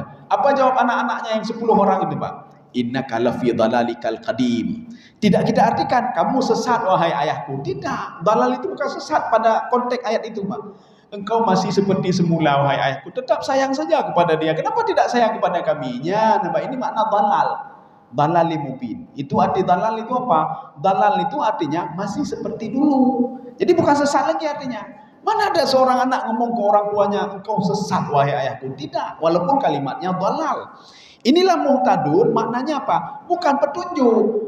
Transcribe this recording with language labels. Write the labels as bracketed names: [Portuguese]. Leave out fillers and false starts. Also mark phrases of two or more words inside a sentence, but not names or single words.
[Indonesian] Apa jawab anak-anaknya yang 10 orang itu, Pak? [Arabic] إنك لفي ضلالك القديم. [Indonesian] Tidak kita artikan kamu sesat wahai ayahku. Tidak. Dalal itu bukan sesat pada konteks ayat itu, Pak. Engkau masih seperti semula wahai ayahku. Tetap sayang saja kepada dia. Kenapa tidak sayang kepada kami? Ya, Pak, ini makna dalal. [Arabic] ضلال مبين. [Indonesian] Itu arti dalal itu apa? Dalal itu artinya masih seperti dulu. Jadi bukan sesat lagi artinya. Mana ada seorang anak ngomong ke orang tuanya, engkau sesat wahai ayahku. Tidak, walaupun kalimatnya dalal. Inilah muhtadun, maknanya apa? Bukan petunjuk.